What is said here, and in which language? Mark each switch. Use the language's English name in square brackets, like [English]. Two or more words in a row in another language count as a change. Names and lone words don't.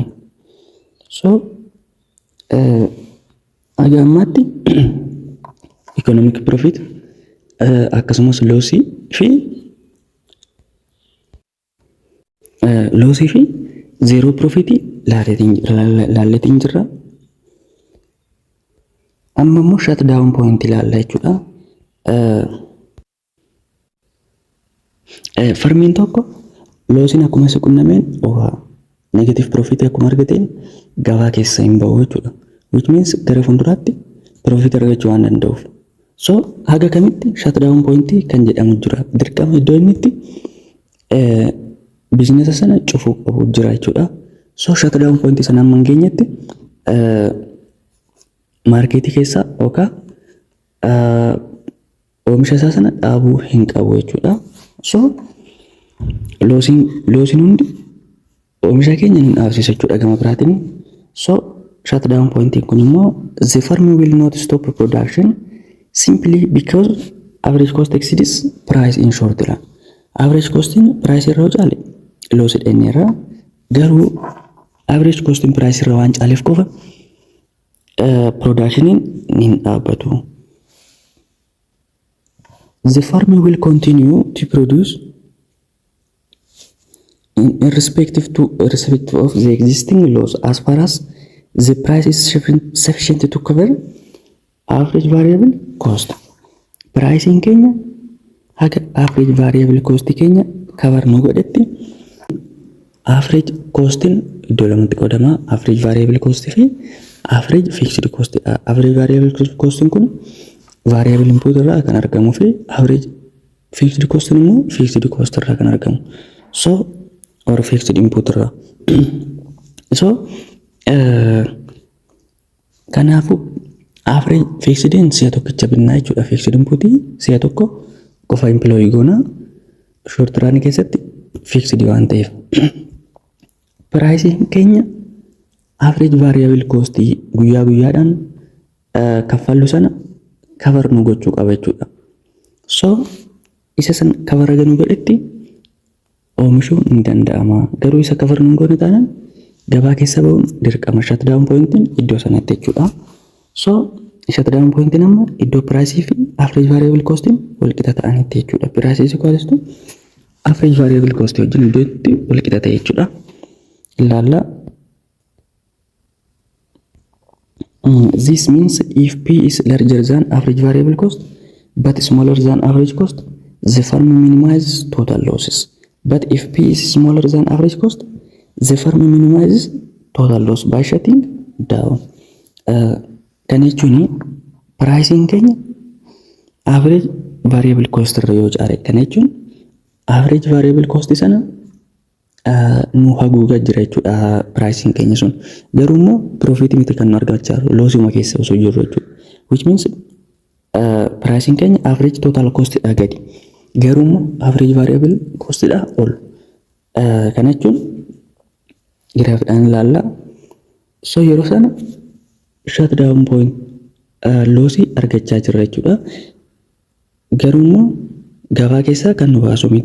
[Oromo] So agammatti [English] economic profit [Oromo] akkasumas loosii fi [English] zero profit [Oromo] laalleetiin jirra. Amma immoo [English] shut down point [Oromo] ilaalla jechuudha. Firmiin tokko loosiin akkuma isa qunnameen [English] negative profit [Oromo] akkuma argateen gabaa keessa hin ba'u jechuudha. [English] Which means [Oromo] gara fuulduraatti profit argachuu waan danda'uuf. So haga kamitti [English] shut down point [Oromo] kan jedhamu jira. Dirqama iddoo inni itti biizinesa sana cufuu qabu jira jechuudha. So [English] shut down point [Oromo] sana amma hin geenyetti maarkeetii keessa yookaan oomisha isaa sana dhaabuu hin qabu jechuudha. So loosiin hundi oomisha keenya hin dhaabsisu jechuudha gama biraatiin. [English] So shutdown point [Oromo] kun immoo [English] the firm will not stop production simply because average cost exceeds price in short run. Average costing price [Oromo] irraa caale loosi dheerra garuu [English] average costing price [Oromo] irraa waan caaleef qofa productionin hin dhaabbatu. [English] The firm will continue to produce irrespective of the existing loss as far as the price is sufficient to cover average variable cost. [Oromo] Pricing keenya haga [English] average variable cost [Oromo] keenya cover nu godhetti [English] average costing [Oromo] iddoo lamatti qoodama. [English] Average variable cost fi average fixed cost. Average variable costing kun variable input [Oromo] irraa kan argamu fi [English] average fixed cost immoo fixed cost [Oromo] irraa kan argamu. [English] So or fixed input [Oromo] irraa. So kanaafu [English] average fixed in [Oromo] si'a tokkicha binnaa jechuudha. [English] Fixed input [Oromo] si'a tokko qofa employee goona [English] short run [Oromo] keessatti fixed waan ta'eef. Pricing keenya [English] average variable cost [Oromo] guyyaa guyyaadhaan kaffallu sana cover nu gochuu qaba jechuudha. So isa san cover ganu godhetti oomishuun ni danda'ama. Garuu isa cover nu goone taanaan gabaa keessa ba'uun dirqama. [English] Shutdown point [Oromo] iddoo sanatti jechuudha. So [English] shutdown point [Oromo] amma iddoo price fi [English] average variable cost [Oromo] wal qixa ta'anitti jechuudha. Price is equals to average variable cost wajjin iddootti wal qixa ta'e jechuudha. Ilaalla. [English] This means if P is larger than average variable cost but smaller than average cost, the firm minimizes total losses. But if P is smaller than average cost, the firm minimizes total loss by shutting down. [Oromo] Kan jechuun pricing keenya [English] average variable cost [Oromo] irra yoo caale, kan jechuun [English] average variable cost [Oromo] sana nu haguugaa jira jechuudha pricing keenya sun. Garuu immoo profit miti kan nu argachaa jiru loosuma keessa osoo jirru jechuudha. [English] Which means pricing keenya average total cost [Oromo] dha gadi. Garuu immoo [English] average variable cost [Oromo] dha ol. Kana jechuun graafiidhaan ilaalla. So yeroo sana [English] shutdown point [Oromo] loosii argachaa jirra jechuudha. Garuu immoo gabaa keessaa kan nu baasu miti.